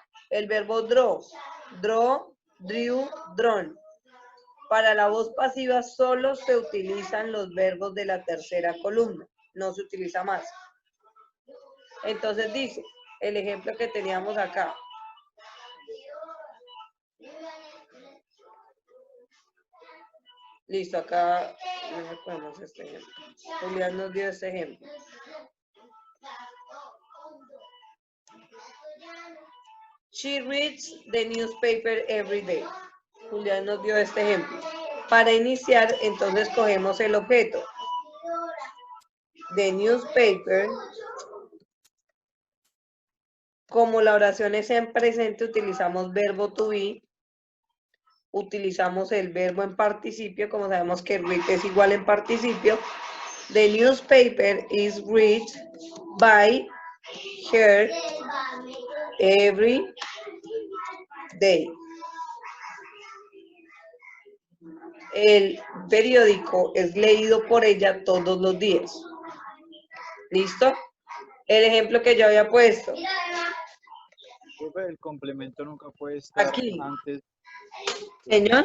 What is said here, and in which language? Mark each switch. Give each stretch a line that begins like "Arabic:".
Spanish: El verbo draw, drew, drawn. Para la voz pasiva solo se utilizan los verbos de la tercera columna, no se utiliza más. Entonces dice, el ejemplo que teníamos acá. Listo, acá no ponemos este ejemplo. Julián nos dio este ejemplo.
English: She reads the newspaper every day.
Spanish: Julián nos dio este ejemplo. Para iniciar, entonces cogemos el objeto.
English: The newspaper.
Spanish: Como la oración es en presente, utilizamos verbo to be. Utilizamos el verbo en participio, como sabemos que read es igual en participio.
English: The newspaper is read by her every day.
Spanish: El periódico es leído por ella todos los días. ¿Listo? El ejemplo que yo había puesto. El complemento nunca puede estar Aquí. antes. Señor.